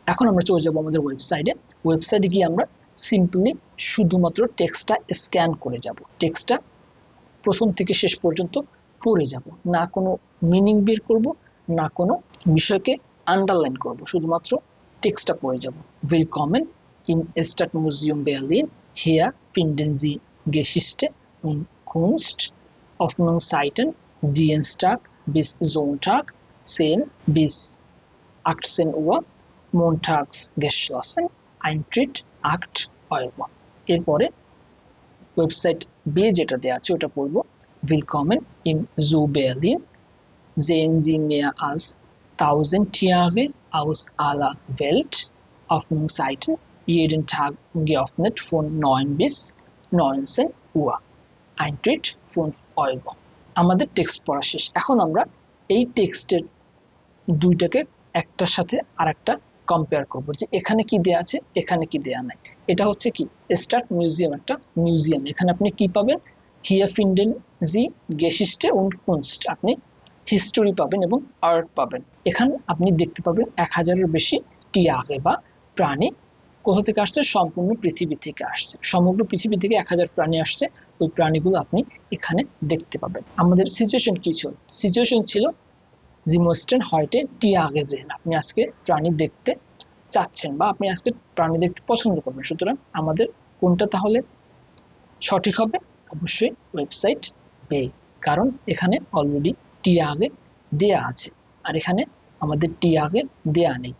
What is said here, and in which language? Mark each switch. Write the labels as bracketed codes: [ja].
[bn] এখন আমরা চলে যাব আমাদের ওয়েবসাইটে। ওয়েবসাইটে গিয়ে আমরা সিম্পলি শুধুমাত্র টেক্সটটা স্ক্যান করে যাব। টেক্সটটা প্রথম থেকে শেষ পর্যন্ত পড়ে যাব, না কোনো মিনিং বের করব, না কোনো বিষয়কে আন্ডারলাইন করব, শুধুমাত্র টেক্সটটা পড়ে যাব। [de] willkommen im Stadtmuseum Berlin, hier finden Sie Geschichte und Kunst, Öffnungszeiten Dienstag bis Sonntag 10 bis 18 Uhr, montags geschlossen, Eintritt 8 Euro। [bn] এরপরে ওয়েবসাইট বি যেটা দেওয়া আছে ওটা পড়বো। [de] willkommen im Zoo Berlin, sehen Sie mehr als 1000 Tiere aus aller Welt, Öffnungszeiten jeden Tag geöffnet von 9 bis 19 Uhr, Eintritt 5 Euro। [bn] আমাদের text পড়া শেষ। এখন আমরা এই টেক্সটের দুইটাকে একটার সাথে আরেকটা কম্পেয়ার করব, যে এখানে কি দেয়া আছে, এখানে কি দেয়া নাই। এটা হচ্ছে কি স্টাড মিউজিয়াম, একটা মিউজিয়াম। এখানে আপনি কি পাবেন? [de] হিয়ার ফিন্ডেন জি গেশিস্টে উন্ড কুনস্ট, [bn] আপনি হিস্টোরি পাবেন এবং আর্ট পাবেন। এখানে আপনি দেখতে পাবেন 1000-এর বেশি টিয়াগে বা প্রাণী কোথা থেকে আসছে? সম্পূর্ণ পৃথিবী থেকে আসছে। সমগ্র পৃথিবী থেকে 1000 প্রাণী আসছে। ওই প্রাণীগুলো আপনি এখানে দেখতে পাবেন। আমাদের সিচুয়েশন কি ছিল? সিচুয়েশন ছিল [de] Sie möchten heute Tiere sehen। [bn] আপনি আজকে প্রাণী দেখতে চাচ্ছেন বা আপনি আজকে প্রাণী দেখতে পছন্দ করবেন। সুতরাং আমাদের কোনটা তাহলে সঠিক হবে? অবশ্যই ওয়েবসাইট বে, কারণ এখানে অলরেডি টিয়াগে দেয়া আছে, আর এখানে আমাদের টিয়াগে দেয়া নেই।